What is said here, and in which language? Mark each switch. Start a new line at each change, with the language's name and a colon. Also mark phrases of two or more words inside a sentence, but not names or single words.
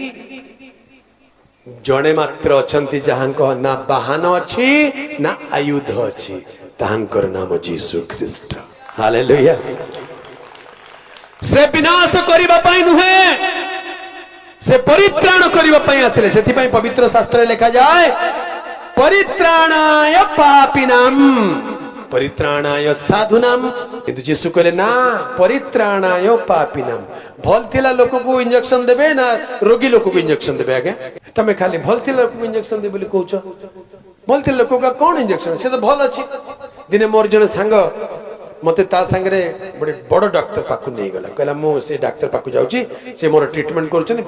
Odia: ଜଣେ ମାତ୍ର ଅଛନ୍ତି ଯାହାଙ୍କୁ ନା ବାହନ ଅଛି ନା ଆୟୁଧ ଅଛି ତାଙ୍କର ନାମ ଯୀଶୁ ଖ୍ରୀଷ୍ଟ। हालेलुया। ସେ ବିନାଶ କରିବା ପାଇଁ ନୁହେଁ ସେ ପରିତ୍ରାଣ କରିବା ପାଇଁ ଆସିଲେ। ସେଥି ପାଇଁ ପବିତ୍ର ଶାସ୍ତ୍ର ଲେଖା ଯାଏ
Sanskrit: परित्राणाय पापिनां परित्राणाय साधुनाम
Odia: କିନ୍ତୁ ଯୀଶୁ କହିଲେ ନା
Sanskrit: परित्राणाय पापिनाम
Odia: ଭଲ ଥିଲା ଲୋକ କୁ ଇଞ୍ଜେକ୍ସନ ଦେବେ ନା ରୋଗୀ ଲୋକ କୁ ଇଞ୍ଜେକ୍ସନ ଦେବେ ଆଗେ ତମେ ଖାଲି ଭଲ ଥିଲା ଲୋକ କୁ ଇଞ୍ଜେକ୍ସନ ଦେ ବୋଲି କହୁଛ ଭଲ ଥିଲା ଲୋକ କ କଣ ଇଞ୍ଜେକ୍ସନ ସେ ତ ଭଲ ଅଛି ଦିନେ ମୋର ଜଣେ ସଙ୍ଗ ମତେ ତା ସଙ୍ଗରେ ବଡ଼ ବଡ଼ ଡାକ୍ତର ପାଖକୁ ନେଇ ଗଲା କହିଲା ମୁଁ ସେ ଡାକ୍ତର ପାଖକୁ ଯାଉଛି ସେ ମୋର ଟ୍ରିଟମେଣ୍ଟ କରୁଛନ୍ତି